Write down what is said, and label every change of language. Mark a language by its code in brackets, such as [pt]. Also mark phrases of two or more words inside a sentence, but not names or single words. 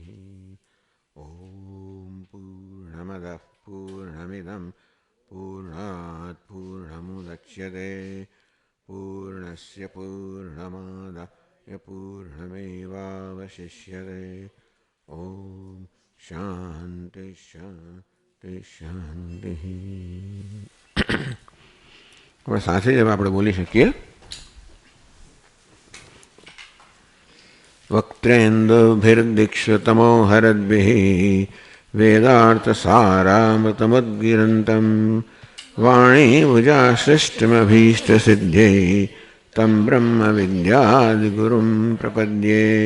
[sa] ॐ पूर्णमदः पूर्णमिदं पूर्णात् पूर्णमुदच्यते पूर्णस्य पूर्णमादाय पूर्णमेवावशिष्यते। ॐ शान्ति शान्ति शान्ति। [gu] હવે સાથે જ આપણે બોલી શકીએ। [sa] वक्त्रेन्दुभिर्दीक्षितमो हरद्भिः वेदार्थसारामृतमुद्गिरन्तम् वाणीभुजासृष्टिमभीष्टसिद्ध्यै तं ब्रह्मविद्यादिगुरुं प्रपद्ये।